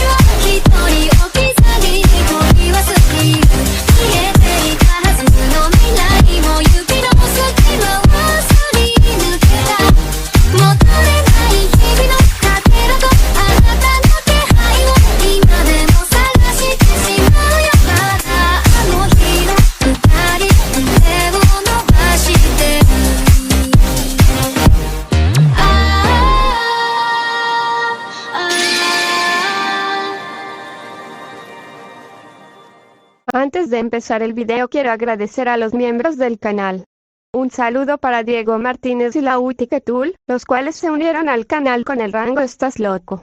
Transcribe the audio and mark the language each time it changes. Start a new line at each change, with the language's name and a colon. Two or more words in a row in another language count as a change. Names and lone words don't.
Japanese: は一人置き去りに取り忘れる消えていたはずの未来も指の隙間をすり抜けた求めない日々のかけらとあなたの気配を今でも探してしまうよまだあの日の二人手を伸ばしてる
Spanish: Antes de empezar el video quiero agradecer a los miembros del canal. Un saludo para Diego Martínez y la Utiketul, los cuales se unieron al canal con el rango Estás loco.